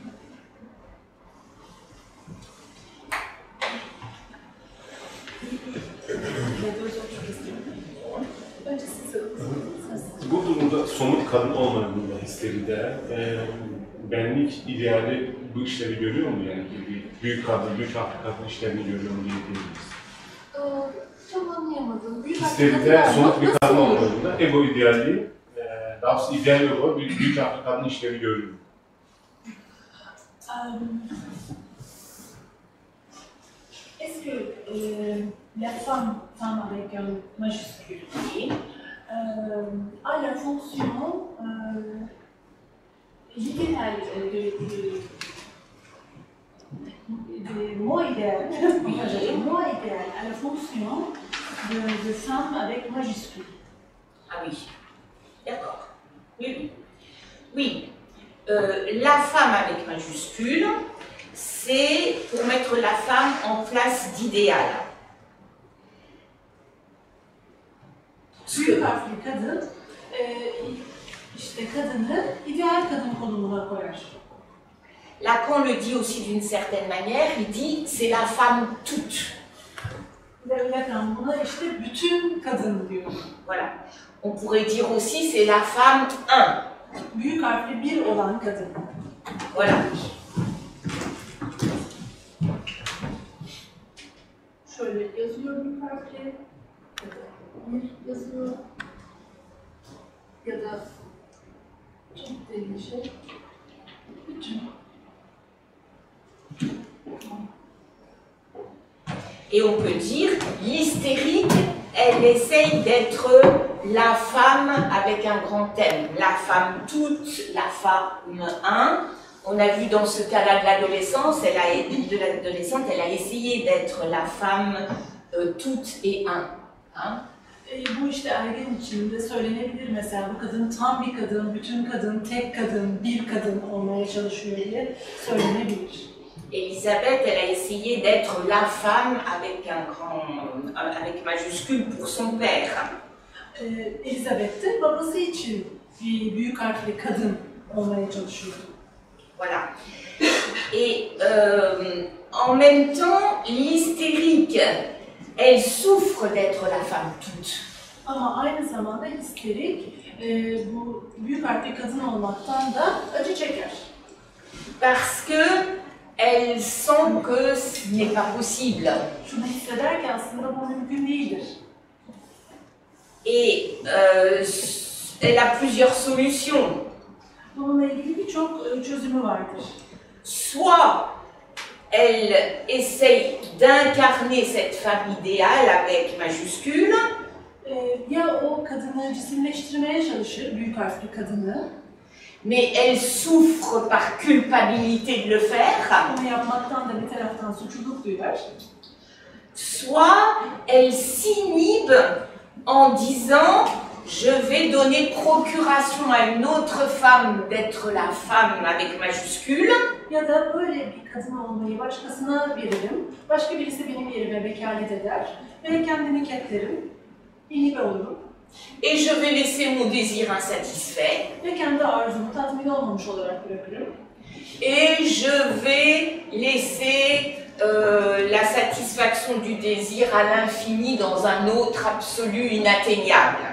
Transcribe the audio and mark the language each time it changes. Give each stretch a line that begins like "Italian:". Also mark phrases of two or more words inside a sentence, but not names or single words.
Turkish: Bu durumda somut kadın olmadığında histeride benlik ideali bu işleri görüyor mu yani? Bir büyük kadın, büyük kadın işlerini görüyor mu diyebiliriz? Çok anlayamadım. Histeride somut bir kadın olmadığında ego ideali Daha doğrusu ideal olarak büyük harfli kadın işlevi görüyor.
French: Est-ce que la femme avec un majuscule a la fonction littéral de moi idéal, moi idéal à la fonction de femme avec majuscule. Ah oui, d'accord. Oui, oui. Oui, la femme avec majuscule, c'est pour mettre la femme en place d'idéal.
Turkish: Büyük harfli kadın, işte kadını ideal kadın konumuna koyar.
French: Lacan le dit aussi d'une certaine manière, il dit c'est la femme toute.
Turkish: Lacan buna işte bütün kadın diyor.
French: Voilà. On pourrait dire aussi c'est la femme un.
Turkish: Büyük harfli bir olan kadın.
French: Voilà.
Turkish: Şöyle yazıyor büyük harfli. Bir yazıyor. Ya da çok dediği şey. Bütün.
French: Et on peut dire, l'hystérique, elle essaye d'être la femme avec un grand M. La femme toute, la femme un. On a vu dans ce cas-là de l'adolescence, elle a essayé d'être la femme toute et un. Hein?
Turkish: Bu işte ergen içinde söylenebilir mesela bu kadın tam bir kadın, bütün kadın, tek kadın, bir kadın olmaya çalışıyor diye söylenebilir.
French: Elisabeth, elle a essayé d'être la femme avec majuscule pour son père.
Turkish: Elizabeth de babası için bir büyük harfli kadın olmaya çalışıyor.
French: Voilà. Et en même temps, l'hystérique, elle souffre d'être la femme toute.
Turkish: Ama aynı zamanda histerik bu büyük harfli kadın olmaktan da acı çeker.
French: Parce que elle sent que ce n'est pas possible.
Turkish: Şunu hisseder ki aslında bu mümkün değildir.
French: Et elle a plusieurs solutions.
Turkish: Bununla ilgili birçok çözümü vardır.
French: Soit elle essaye d'incarner cette femme idéale avec majuscule.
Turkish: Ya o kadını cisimleştirmeye çalışır, büyük harfli kadını.
French: Mais elle souffre par culpabilité de le faire.
Turkish: Bunu yapmaktan da bir taraftan suçluluk duyar.
French: Soit elle s'inhibe en disant je vais donner procuration à une autre femme d'être la femme avec majuscule.
Turkish: Ya da böyle bir kadın olmayı başkasına veririm, başka birisi benim yerime vekalet eder ve kendimi ketlerim, inhibe olurum.
French: Et je vais laisser mon désir insatisfait.
Turkish: Ve kendi arzumu tatmin olmamış olarak bırakırım.
French: Et je vais laisser la satisfaction du désir à l'infini dans un autre absolu inatteignable.